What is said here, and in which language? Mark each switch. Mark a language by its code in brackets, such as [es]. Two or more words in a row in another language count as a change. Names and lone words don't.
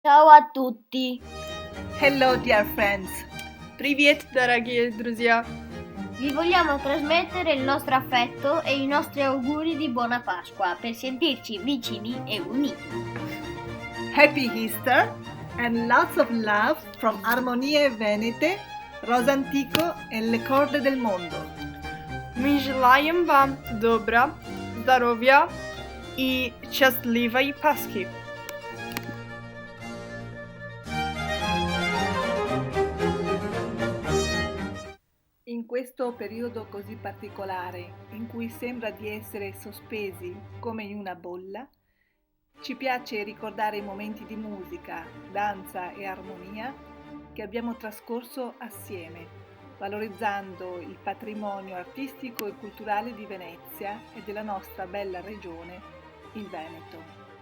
[it] Ciao a tutti! [en] Hello, dear friends! [ru] Привет, дорогие друзья! [it] Vi vogliamo trasmettere il nostro affetto e i nostri auguri di buona Pasqua per sentirci vicini e uniti. [en] Happy Easter and lots of love from Armonie Venete, Rosa Antico e le corde del mondo. [ru] Мы желаем вам добра, здоровья и счастливой Пасхи! [it] In questo periodo così particolare, in cui sembra di essere sospesi come in una bolla, ci piace ricordare i momenti di musica, danza e armonia che abbiamo trascorso assieme, valorizzando il patrimonio artistico e culturale di Venezia e della nostra bella regione, il Veneto.